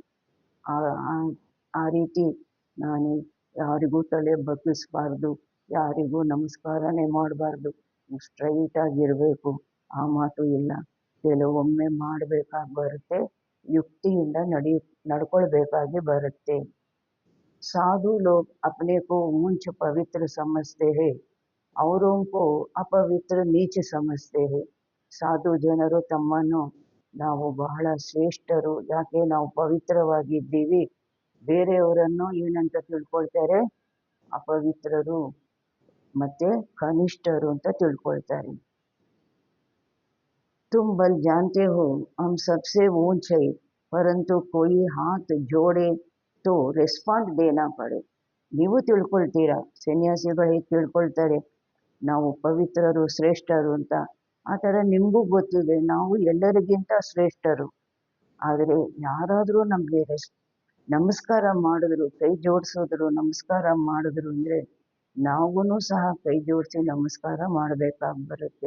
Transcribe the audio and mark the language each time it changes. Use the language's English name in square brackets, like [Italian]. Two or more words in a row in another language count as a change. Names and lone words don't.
[Kannada] ಆ ರೀತಿ ನಾನು ಯಾರಿಗೂ ತಲೆ ಬಗ್ಗಿಸ್ಬಾರ್ದು, ಯಾರಿಗೂ ನಮಸ್ಕಾರನೇ ಮಾಡಬಾರ್ದು, ಸ್ಟ್ರೈಟಾಗಿರಬೇಕು, ಆ ಮಾತು ಇಲ್ಲ. ಕೆಲವೊಮ್ಮೆ ಮಾಡಬೇಕಾಗಿ ಬರುತ್ತೆ, ಯುಕ್ತಿಯಿಂದ ನಡ್ಕೊಳ್ಬೇಕಾಗಿ ಬರುತ್ತೆ. [Hindi] साधु लोग अपने को ऊंच पवित्र समझते हैं, औरों को अपवित्र नीच समझते हैं. [Kannada] ಸಾಧು ಜನರು ತಮ್ಮನ್ನು ನಾವು ಬಹಳ ಶ್ರೇಷ್ಠರು, ಯಾಕೆ ನಾವು ಪವಿತ್ರವಾಗಿದ್ದೀವಿ, ಬೇರೆಯವರನ್ನು ಏನಂತ ತಿಳ್ಕೊಳ್ತಾರೆ, ಅಪವಿತ್ರರು ಮತ್ತೆ ಕನಿಷ್ಠರು ಅಂತ ತಿಳ್ಕೊಳ್ತಾರೆ. [Hindi] तुम बल जानते हो हम सबसे ऊंच है, परंतु कोई हाथ जोड़े तो रेस्पॉन्ड देना पड़े. [Kannada] ನೀವು ತಿಳ್ಕೊಳ್ತೀರಾ, ಸನ್ಯಾಸಿಗಳು ಹೇಗೆ ತಿಳ್ಕೊಳ್ತಾರೆ ನಾವು ಪವಿತ್ರರು ಶ್ರೇಷ್ಠರು ಅಂತ, ಆ ಥರ ನಿಮಗೂ ಗೊತ್ತಿದೆ ನಾವು ಎಲ್ಲರಿಗಿಂತ ಶ್ರೇಷ್ಠರು. ಆದರೆ ಯಾರಾದರೂ ನಮಗೆ ನಮಸ್ಕಾರ ಮಾಡಿದ್ರು, ಕೈ ಜೋಡಿಸಿದ್ರು, ನಮಸ್ಕಾರ ಮಾಡಿದ್ರು ಅಂದರೆ ನಾವೂ ಸಹ ಕೈ ಜೋಡಿಸಿ ನಮಸ್ಕಾರ ಮಾಡಬೇಕಾಗಿ ಬರುತ್ತೆ.